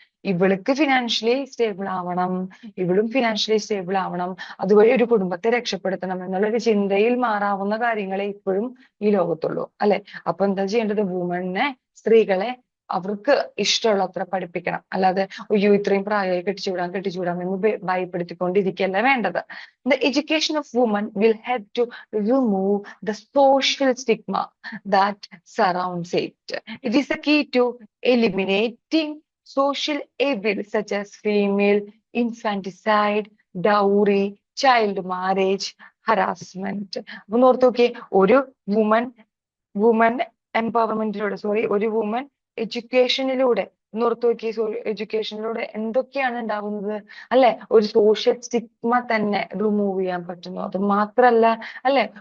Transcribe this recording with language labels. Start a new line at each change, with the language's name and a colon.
Malayalam: ഇവൾക്ക് financially stable ആവണം, ഇവളും ഫിനാൻഷ്യലി സ്റ്റേബിൾ ആവണം, അതുവഴി ഒരു കുടുംബത്തെ രക്ഷപ്പെടുത്തണം എന്നുള്ളൊരു ചിന്തയിൽ മാറാവുന്ന കാര്യങ്ങളെ ഇപ്പോഴും ഈ ലോകത്തുള്ളൂ, അല്ലെ? അപ്പൊ എന്താ ചെയ്യേണ്ടത്? സ്ത്രീകളെ അവർക്ക് ഇഷ്ടമുള്ളത്ര പഠിപ്പിക്കണം. അല്ലാതെ അയ്യോ ഇത്രയും പ്രായമായി കെട്ടിച്ചുവിടാം എന്ന് ഭയപ്പെടുത്തിക്കൊണ്ടിരിക്കുകയല്ല വേണ്ടത്.
English: The education of women will help to remove the social stigma that surrounds it. It is a key to eliminating social evils such as female infanticide, dowry, child marriage, harassment.
Malayalam: അപ്പൊ ഓർത്ത് നോക്കിയേ, ഒരു വുമൻ എംപവർമെന്റിലൂടെ ഒരു woman എഡ്യൂക്കേഷനിലൂടെ ഓർത്ത് നോക്കി, എഡ്യൂക്കേഷനിലൂടെ എന്തൊക്കെയാണ് ഉണ്ടാവുന്നത്, അല്ലെ? ഒരു സോഷ്യൽ സ്റ്റിഗ്മ തന്നെ റിമൂവ് ചെയ്യാൻ പറ്റുന്നു. അത് മാത്രല്ല, അല്ലെ?